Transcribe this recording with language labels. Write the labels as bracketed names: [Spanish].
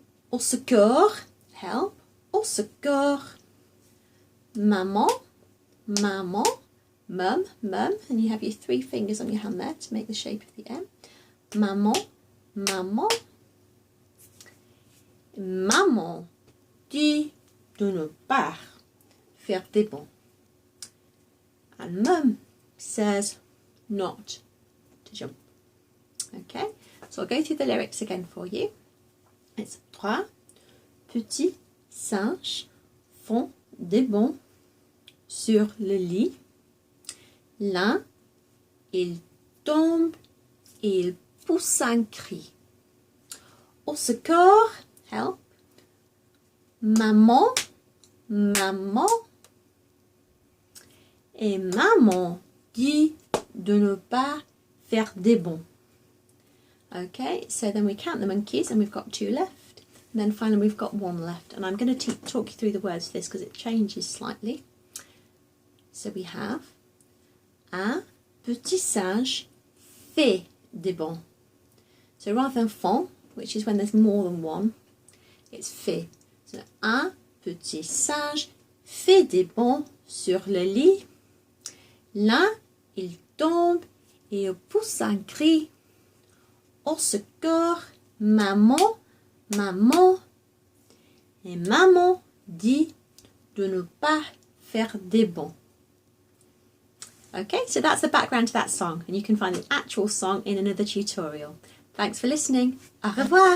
[French] Au secours, [English] help. [French] Au secours. Maman, maman, [English] mum, mum. And you have your three fingers on your hand there to make the shape of the M. [French] Maman, maman. Maman dit de ne pas faire des bonds. [English] And mum says not to jump. Okay, so I'll go through the lyrics again for you. It's [French] trois petits singes font des bonds sur le lit. L'un, il tombe et il pousse un cri. Au secours, [English] help. [French] Maman, maman. Et maman dit de ne pas faire des bonds. [English] Okay, so then we count the monkeys and we've got two left. And then finally we've got one left. And I'm going to talk you through the words for this because it changes slightly. So we have [French] un petit singe fait des bonds. [English] So rather than font, which is when there's more than one, it's fait. So [French] un petit singe fait des bonds sur le lit. L'un, il tombe et il pousse un cri. Au secours, maman, maman. Et maman dit de ne pas faire des bonds. [English] Okay, so that's the background to that song, and you can find the actual song in another tutorial. Thanks for listening. [French] Au revoir.